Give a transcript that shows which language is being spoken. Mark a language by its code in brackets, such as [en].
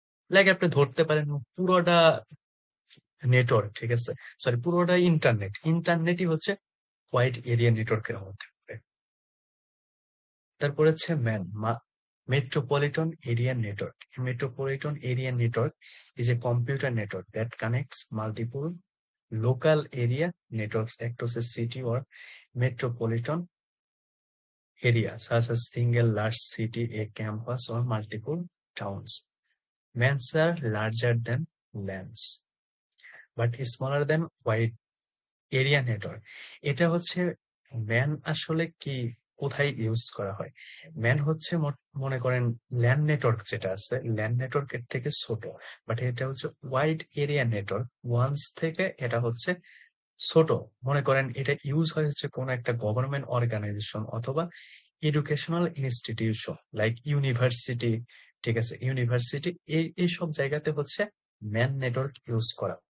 [bn] Like আপনি ধরতে পারেন পুরোটা নেটওয়ার্ক, ঠিক আছে, সরি পুরোটা ইন্টারনেটই হচ্ছে ওয়াইড এরিয়া নেটওয়ার্কের মধ্যে পড়ে। তারপর হচ্ছে metropolitan area network. [en] Metropolitan area network is a computer network that connects multiple local area networks across a city or metropolitan area, such as single large city, a campus, or multiple towns. MANs are larger than LANs, but smaller than wide area network. [bn] এটা হচ্ছে man আসলে কি, কোথায় use করা হয়? Man হচ্ছে মনে করেন ল্যান্ড নেটওয়ার্ক যেটা আছে, ল্যান্ড নেটওয়ার্কের থেকে ছোট, বাট এটা হচ্ছে ওয়াইড এরিয়া নেটওয়ার্ক ওয়ান্স থেকে এটা হচ্ছে ছোট। মনে করেন এটা ইউজ হয় হচ্ছে কোন একটা গভর্নমেন্ট অর্গানাইজেশন অথবা এডুকেশনাল ইনস্টিটিউশন লাইক ইউনিভার্সিটি, ঠিক আছে, ইউনিভার্সিটি এইসব জায়গাতে হচ্ছে ম্যান নেটওয়ার্ক ইউজ করা।